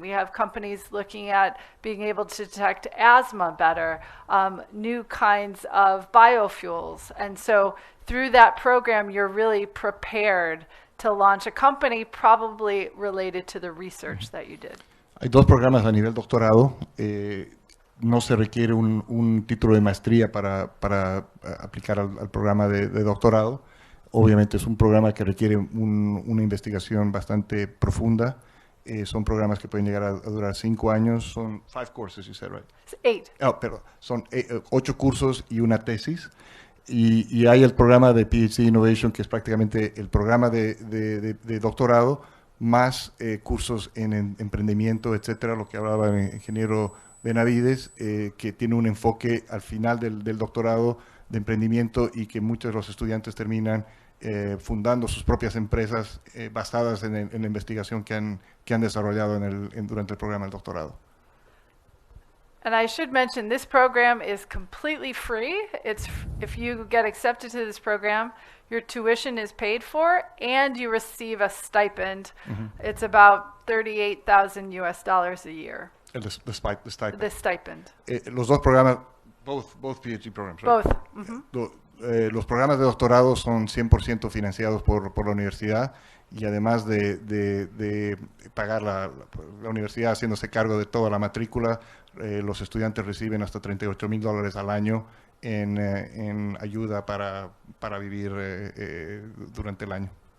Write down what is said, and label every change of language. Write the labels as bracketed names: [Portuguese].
[English] We have companies looking at being able to detect asthma better, new kinds of biofuels. And so through that program, you're really prepared to launch a company probably related to the research that you did. [Spanish] Hay 2 programas a nivel doctorado. No se requiere un título de maestría para aplicar al programa de doctorado. Obviamente es un programa que requiere una investigación bastante profunda. Son programas que pueden llegar a durar 5 años. Son 5 [English] courses, you said, right? 8. [Spanish] Oh, perdón. Son 8 cursos y una tesis. Y hay el programa de PhD Innovation, que es prácticamente el programa de doctorado, más cursos en emprendimiento, etcétera, lo que hablaba el ingeniero Benavides, que tiene un enfoque al final del doctorado de emprendimiento, y que muchos de los estudiantes terminan fundando sus propias empresas basadas en la investigación que han desarrollado durante el programa del doctorado. [English] And I should mention, this program is completely free. If you get accepted to this program, your tuition is paid for and you receive a stipend. Mm-hmm. It's about $38,000 a year. The stipend. The stipend. [Spanish] Los 2 programas, [English] both PhD programs, right? Both. Mm-hmm. [Spanish] Los programas de doctorado son 100% financiados por la universidad, y además de pagar la universidad haciéndose cargo de toda la matrícula, los estudiantes reciben hasta $38,000 al año en ayuda para vivir durante el año.